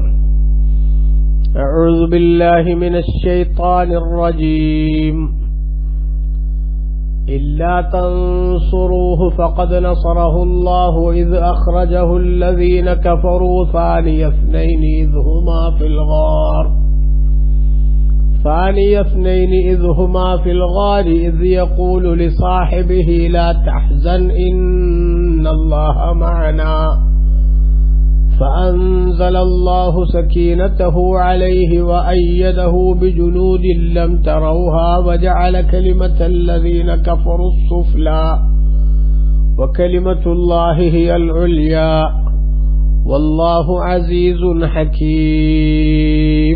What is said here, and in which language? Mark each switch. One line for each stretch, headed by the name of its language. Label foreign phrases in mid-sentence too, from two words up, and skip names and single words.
Arabic: أعوذ بالله من الشيطان الرجيم. إلا تنصروه فقد نصره الله إذ أخرجه الذين كفروا ثاني اثنين إذ هما في الغار ثاني اثنين إذ هما في الغار إذ يقول لصاحبه لا تحزن إن الله معنا فأنزل الله سكينته عليه وأيده بجنود لم تروها وجعل كلمة الذين كفروا السفلى وكلمة الله هي العليا والله عزيز حكيم.